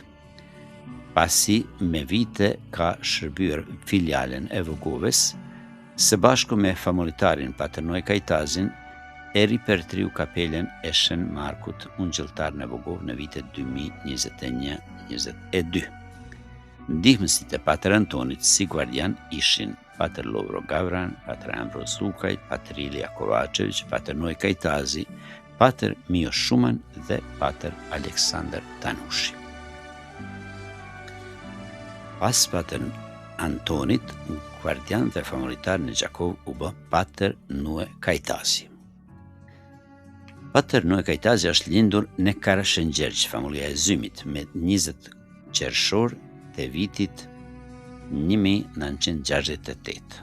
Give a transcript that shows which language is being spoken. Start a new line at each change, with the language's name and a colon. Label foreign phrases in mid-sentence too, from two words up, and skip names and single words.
Albanian: Pasi me vite ka shërbyer filialen e Vogovës, së bashku me famullitarin Pater Noe Kajtazin, e ripertriu kapelen e Shën Markut Ungjilltar në Vogovë në vitet 2021-22. Ndihmësit e Pater Antonit si guardian ishin Pater Lovro Gavran, Pater Ambros Lukaj, Pater Ilija Kovačević, Pater Noj Kajtazi, Pater Mio Shuman dhe Pater Aleksandar Tanushi. Pas Pater Antonit, guardian dhe familjitar në Gjakov u bë Pater Nue Kajtazi. Pater Nue Kajtazi është lindur në Karashëngjergj, familja e Zymit, me 20 qershor të vitit 1968.